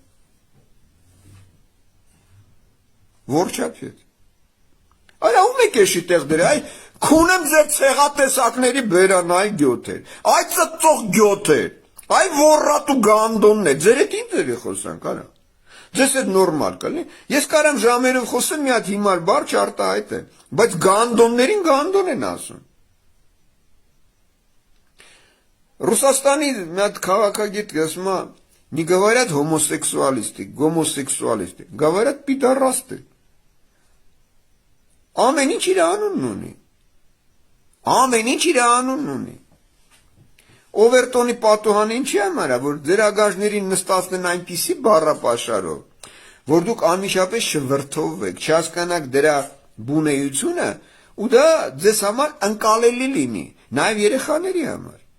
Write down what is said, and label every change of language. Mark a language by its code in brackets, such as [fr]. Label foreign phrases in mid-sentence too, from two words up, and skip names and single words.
[hy] Որչապետ։ Այ ում եք էշի տեղ դրե, այ քունեմ ձեր ցեղատեսակների բերան այ գյոթեր, այ ծծող գյոթեր, այ ոռատու գանդոններ, ձեր հետ ինչ ձերի խոսանք, արա։ Ձեզ հետ նորմալ կլինի, ես կարամ ժամերով խոսեմ մի հատ հիմար բառ չարտահայտեմ, բայց գանդոններին գանդոն են ասում։ Ռուսաստանի մի հատ քաղաքագետ ասում է, [ru] не говорят гомосексуалисты, говорят пидорасты։ Ամեն [hy] ինչ իր անունն ունի։ Ամեն ինչ իր անունն ունի։ Օվերտոնի պատուհանը ինչի համար է, որ ձեր ագաժներին նստացնեն այնպիսի բառապաշարով, որ դուք անմիջապես չվրդովվեք, չհասկանաք դրա բունեությունը, ու դա ձեզ համար ընկալելի լինի, նաև երեխաների համար։